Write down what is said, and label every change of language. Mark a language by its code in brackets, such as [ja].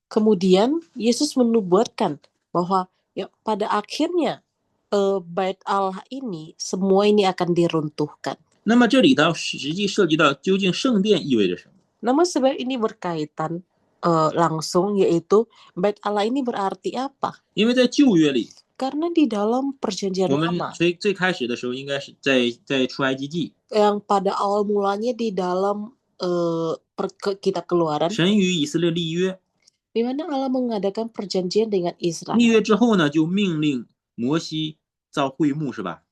[id] Kemudian Yesus menubuatkan bahwa ya, pada akhirnya bait Allah ini semua ini akan diruntuhkan. [zh] 那么这里头实际涉及到究竟圣殿意味着什么？ [id] Namun sebenarnya ini berkaitan langsung, yaitu bait Allah ini berarti apa? [zh] 因为在旧约里， [id] Karena di dalam perjanjian [zh] 我们 [id] lama [zh] 最开始的时候应该是在出埃及记， [id] yang pada awal mulanya di dalam kitab Keluaran [zh] 神与以色列立约， [id] di mana Allah mengadakan perjanjian dengan [zh] 立 [id] Israel. [zh] 约之后呢，就命令摩西造会幕，是吧？